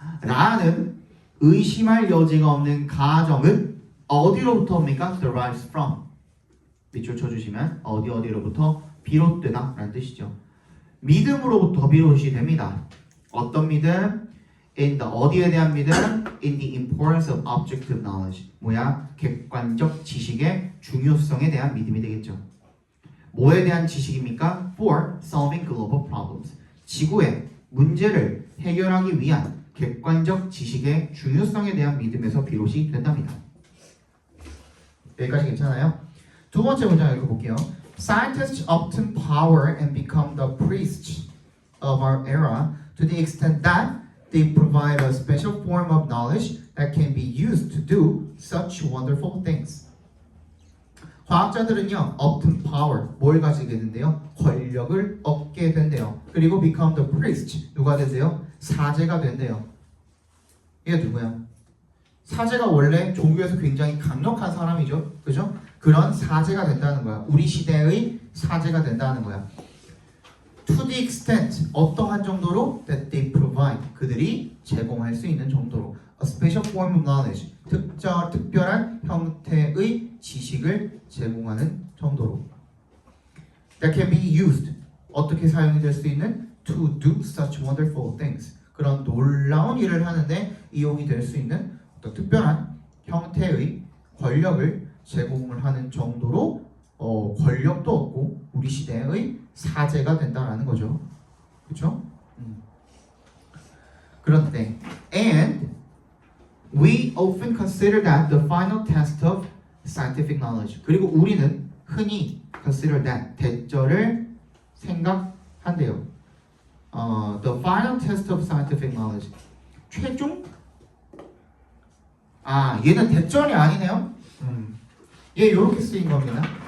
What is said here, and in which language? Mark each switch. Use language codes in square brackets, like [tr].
[ko] 라는 의심할 여지가 없는 가정은 어디로부터 옵니까? [en] derives from [ko] 밑줄 쳐주시면 어디로부터 비롯되다 라는 뜻이죠. 믿음으로부터 비롯이 됩니다. 어떤 믿음? [en] in the [ko] 어디에 대한 믿음? [en] in the importance of objective knowledge [ko] 뭐야? 객관적 지식의 중요성에 대한 믿음이 되겠죠. 뭐에 대한 지식입니까? [en] for solving global problems [ko] 지구의 문제를 해결하기 위한 객관적 지식의 중요성에 대한 믿음에서 비롯이 된답니다. 여기까지 괜찮아요? 두 번째 문장 읽어볼게요. [en] Scientists often power and become the priests of our era to the extent that they provide a special form of knowledge that can be used to do such wonderful things. [ko] 과학자들은요, [en] often power, [ko] 뭘 가지게 된대요? 권력을 얻게 된대요. 그리고 [en] become the priest, [ko] 누가 된대요? 사제가 된대요. 이게 누구야? 사제가 원래 종교에서 굉장히 강력한 사람이죠. 그죠? 그런 사제가 된다는 거야. 우리 시대의 사제가 된다는 거야. [en] To the extent, [ko] 어떠한 정도로 [en] that they provide, [ko] 그들이 제공할 수 있는 정도로 [en] a special form of knowledge, [ko] 특별한 형태의 지식을 제공하는 정도로 [en] that can be used, [ko] 어떻게 사용이 될 수 있는 [en] to do such wonderful things, [ko] 그런 놀라운 일을 하는데 이용이 될 수 있는 어떤 특별한 형태의 권력을 제공을 하는 정도로 권력도 얻고 우리 시대의 사제가 된다라는 거죠. 그렇죠? 그런데 [en] and we often consider that the final test of scientific knowledge. [ko] 그리고 우리는 흔히 [en] consider that [ko] 대절을 생각한대요. [en] The final test of scientific knowledge. [ko] 최종? 얘는 대절이 아니네요. 얘 이렇게 쓰인 겁니다.